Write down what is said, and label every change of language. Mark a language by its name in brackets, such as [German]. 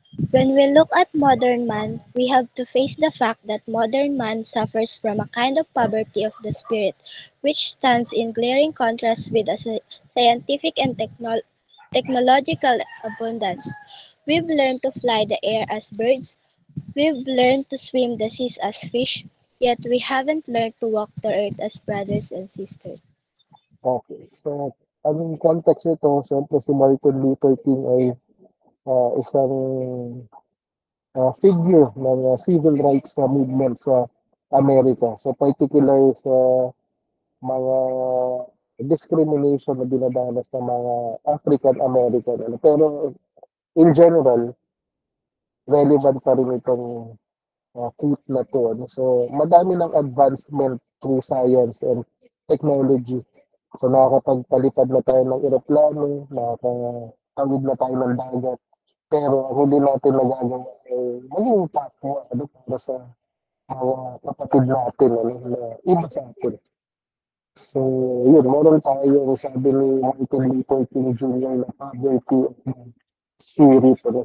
[English] When we look at modern man, we have to face the fact that modern man suffers from a kind of poverty of the spirit, which stands in glaring contrast with a scientific and technological abundance. We've learned to fly the air as birds, we've learned to swim the seas as fish, yet we haven't learned to walk the earth as brothers and sisters. Okay. [Filipino] So, ang context nito, siyempre si Martin Luther King ay isang figure ng civil rights na movement sa Amerika. So particular sa mga discrimination na dinadanas ng mga African American. Ano. Pero [English] in general, [Filipino] relevant pa rin itong quote na to. Ano. So madami ng advancement [English] through science and technology. [Filipino] So nakakapagpalipad na tayo ng eroplano, nakakatawid na tayo ng dagat. Pero ang hindi natin nagagawa ay maging takwa ano, para sa mga kapatid natin ano, na iba sa atin. So, yun, meron tayo, sabi ni Martin Luther King Jr. na [English] poverty of mind. spirit. [Filipino] Ano.